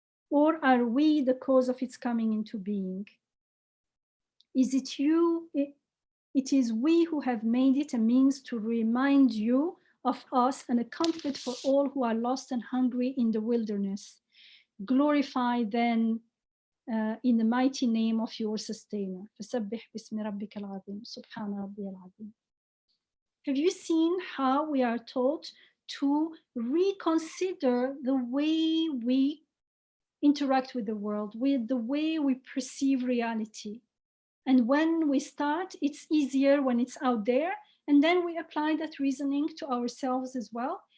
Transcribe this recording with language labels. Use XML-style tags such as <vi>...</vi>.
<en>Or are we the cause of its coming into being? Is it you? It is we who have made it a means to remind you of us and a comfort for all who are lost and hungry in the wilderness. Glorify then in the mighty name of your sustainer.</en> <ar>فسبح باسم ربك العظيم سبحان ربي العظيم.</ar> <en>Have you seen how we are taught to reconsider the way we interact with the world, with the way we perceive reality? And when we start, it's easier when it's out there. And then we apply that reasoning to ourselves as well.</en>